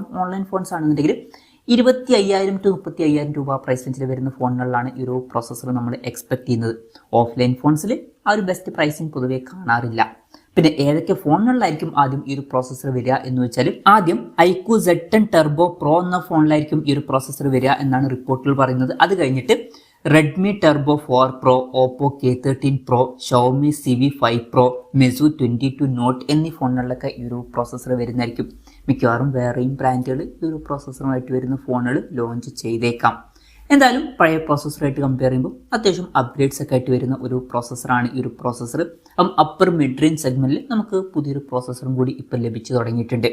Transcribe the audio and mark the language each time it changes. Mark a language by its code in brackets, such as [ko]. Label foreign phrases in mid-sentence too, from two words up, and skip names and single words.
[en] online phones [ml] ആണെന്നുണ്ടെങ്കിൽ 25,000 to 30,000 രൂപ [en] price rangeിൽ [ml] വരുന്ന ഫോണുകളിലാണ് ഈ ഒരു പ്രോസസ്സർ നമ്മൾ എക്സ്പെക്ട് ചെയ്യുന്നത്. [en] offline phonesിൽ [ml] ആ ഒരു [en] best pricing [ml] പൊതുവെ കാണാറില്ല. പിന്നെ ഏതൊക്കെ ഫോണുകളിലായിരിക്കും ആദ്യം ഈ ഒരു പ്രോസസ്സർ വരിക എന്ന് വെച്ചാൽ, ആദ്യം iQOO Z10 Turbo Pro എന്ന ഫോണിലായിരിക്കും ഈ ഒരു പ്രോസസ്സർ വരിക എന്നാണ് റിപ്പോർട്ടുകൾ പറയുന്നത്. അത് കഴിഞ്ഞിട്ട് Redmi Turbo 4 Pro, Oppo K13 Pro, Xiaomi CV5 Pro, Meizu 22 Note എന്നീ ഫോണുകളിലൊക്കെ ഈ ഒരു പ്രോസസ്സർ വരുന്നതായിരിക്കും. മിക്കവാറും വേറെയും ബ്രാൻഡുകൾ ഈ ഒരു പ്രോസസ്സറുമായിട്ട് വരുന്ന ഫോണുകൾ ലോഞ്ച് ചെയ്തേക്കാം. എന്തായാലും പഴയ പ്രോസസ്സറായിട്ട് കമ്പയർ ചെയ്യുമ്പോൾ അത്യാവശ്യം അപ്ഗ്രേഡ്സ് ഒക്കെ ആയിട്ട് വരുന്ന ഒരു പ്രോസസ്സറാണ് ഈ ഒരു പ്രോസസ്സർ. അപ്പം [en] upper mid range segmentിൽ [ml] നമുക്ക് പുതിയൊരു പ്രോസസ്സറും കൂടി ഇപ്പോൾ ലഭിച്ചു തുടങ്ങിയിട്ടുണ്ട്.